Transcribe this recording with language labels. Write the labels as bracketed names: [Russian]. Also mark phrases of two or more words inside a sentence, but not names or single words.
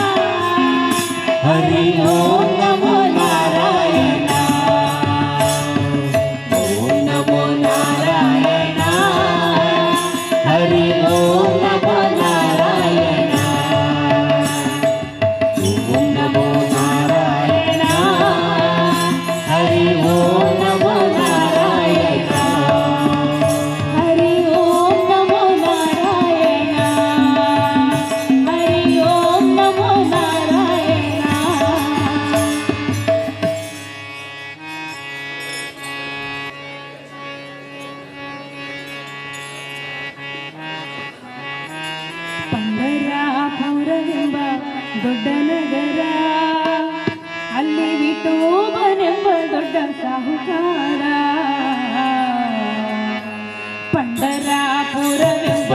[Sanskrit] ಹರಿ ಓಂ ನಮೋ ನಾರಾಯಣ ಓಂ ನಮೋ ನಾರಾಯಣ ಹರಿ ಓಂ ನಮೋ ನಾರಾಯಣ ಓಂ ನಮೋ ನಾರಾಯಣ ಹರಿ ಓಂ ನಮೋ ನಾರಾಯಣ ಹರಿ ಓಂ ನಮೋ ನಾರಾಯಣ ಹರಿ ಓಂ ನಮೋ ನಾರಾಯಣ [Kannada] ಪಂಡರಾಪುರವೆಂಬ ದೊಡ್ಡ ನಗರ ಅಲ್ಲಿ ವಿಠೋಬನೆಂಬ ದೊಡ್ಡ ಸಾಹುಕಾರ ಪಂಡರಾಪುರವೆಂಬ